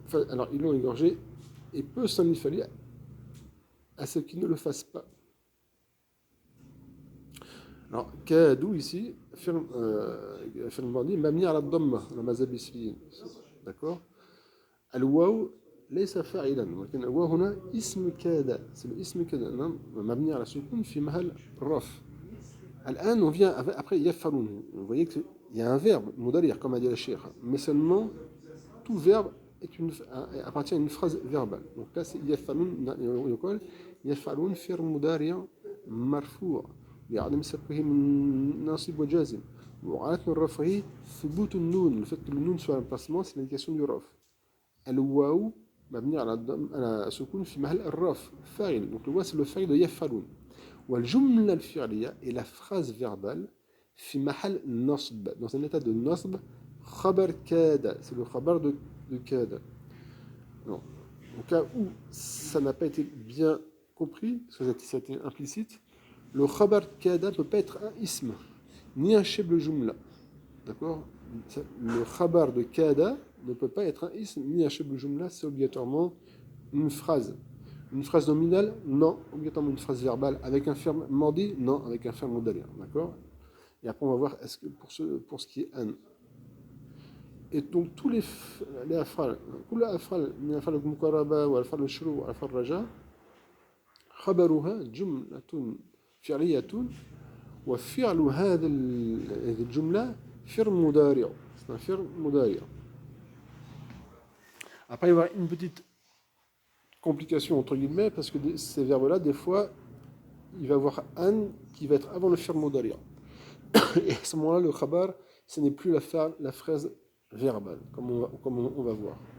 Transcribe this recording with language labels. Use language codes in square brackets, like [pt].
[fr] Alors ils l'ont égorgé, et peu s'en est fallu à ce qu'ils ne le fassent pas. Alors, [ar] كادوا [fr] ici, [ar] في الماضي مبني على الضمة على مذهب البصريين, [fr] d'accord. [ar] الواو ليس فاعلا ولكن الواو هنا اسم كاد, [fr] c'est le [ar] اسم كاد مبني على السكون في محل الرفع. الآن [fr] on vient après يفعلون, vous voyez qu'il y a un verbe مضارع comme a dit le cheikh, mais seulement tout verbe appartient à une phrase verbale. Donc là c'est [ar] يفعلون, يفعلون فعل مضارع مرفوع لعدم سبقه من ناصب وجازم وعلامة من رفعه ثبوت النون. [fr] Le fait que le nun soit un placement, c'est l'indication du raf. [ar] الواو مبني على سكون في محل الرف فاعل. [fr] Donc le واو c'est le fa'il de يفعلون. [ar] والجملة الفعلية [fr] est la phrase verbale [ar] في محل نصب, [fr] dans un état de نصب. [ar] خبر كاد, [fr] c'est le khabar de كاد. Non. Au cas où ça n'a pas été bien compris, parce que ça a été implicite, le khabar kada ne peut pas être un ism, ni un shibl jumla. D'accord? le khabar de kada ne peut pas être un ism ni un shibl jumla, c'est obligatoirement une phrase. Une phrase nominale, non, obligatoirement une phrase verbale. Avec un ferme mandi, non, avec un ferme modali. D'accord? Et après, on va voir est-ce que pour ce qui est an. Et donc, tous les afal, [ar] كل الافعال من افعال المقاربه والافعال الشروع والافعال الرجاء خبرها جمله فعليه وفعل هذه الجمله فعل مضارع. [fr] C'est un فعل مضارع. Après, il y aura une petite complication entre guillemets parce que ces verbes-là, des fois, il va y avoir an qui va être avant le fi'l mudari'. Et à ce moment-là, le khabar, ce n'est plus la phrase verbale, comme on va voir.